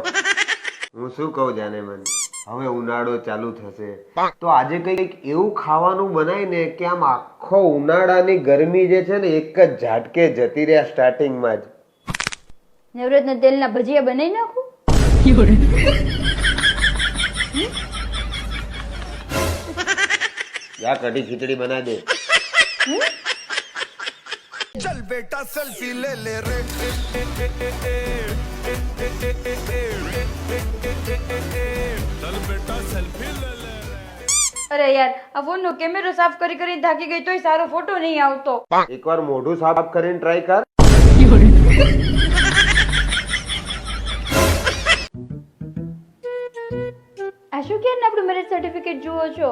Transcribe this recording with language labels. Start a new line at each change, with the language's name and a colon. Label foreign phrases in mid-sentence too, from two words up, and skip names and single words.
Gujarati: હું શું કહું જાને મન, હવે ઉનાળો ચાલુ થશે તો આજે કંઈક એવું ખાવાનું બનાવીને કે આમ આખો ઉનાળાની ગરમી જે છે ને એક જ ઝાટકે જતી રહે સ્ટાર્ટિંગમાં જ. નવરત્ન તેલના ભજીયા બનાવી નાખું.
Hindi: या कढ़ी खिचड़ी बना दे. चल बेटा सेल्फी ले ले रे. चल बेटा सेल्फी ले ले.
Gujarati: અરે યાર, આ ફોનનો કેમેરો સાફ કરી કરીને થાકી ગઈ તોય સારો ફોટો નહીં આવતો. એકવાર મોઢું સાફ કરીને ટ્રાય કર. આ શું કે આપણું મેરેજ સર્ટિફિકેટ જુઓ છો?